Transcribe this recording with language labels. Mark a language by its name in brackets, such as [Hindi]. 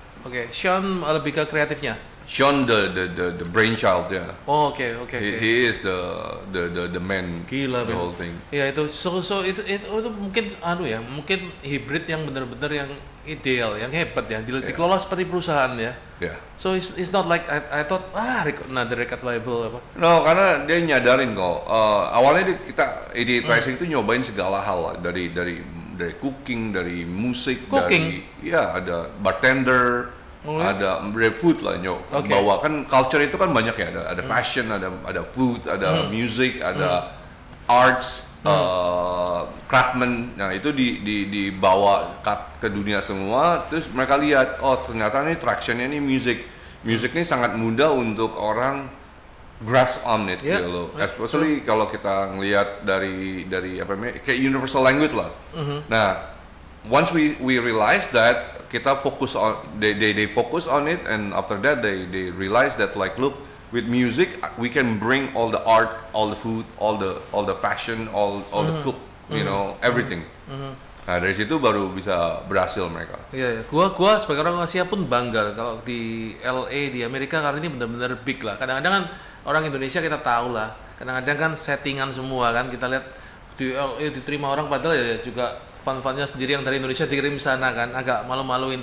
[Indonesian] Oke, Sean lebih ke kreatifnya. [English] Sean the brainchild ya. [Indonesian] Oh, oke. [English] He is the man. [Indonesian] Gila, [English] the whole thing. [Indonesian] Ya itu itu mungkin mungkin hybrid yang benar-benar yang ideal, yang hebat ya, dikelola seperti perusahaan ya. [English] Yeah. So it's not like I thought another record label apa. [Indonesian] No, karena dia nyadarin kok. Awalnya kita ide tracing itu nyobain segala hal lah, dari cooking, dari musik, dari ada bartender, ada food lah bawa kan culture itu kan banyak ya, ada fashion, ada food, ada music, ada arts, craftsman. Nah itu dibawa ke dunia semua. Terus mereka lihat, oh ternyata nih tractionnya nih music ini sangat mudah untuk orang [English] grasp on it [Indonesian] gitu. Especially kalau kita ngelihat dari apa namanya, kayak universal language lah. [English] Nah once we realize that, [Indonesian] kita fokus [English] on they focus on it, and after that they realize that like, look, with music we can bring all the art, all the food, all the fashion, all the cook, everything. [Indonesian] Nah dari situ baru bisa berhasil mereka. Iya. Gua sebagai orang Asia pun bangga kalau di LA di Amerika, karena ini benar-benar big lah. Kadang-kadang kan orang Indonesia kita tahu lah, kadang-kadang kan settingan semua kan, kita lihat di LA diterima orang, padahal ya juga fan-fannya sendiri yang dari Indonesia dikirim sana kan, agak malu-maluin.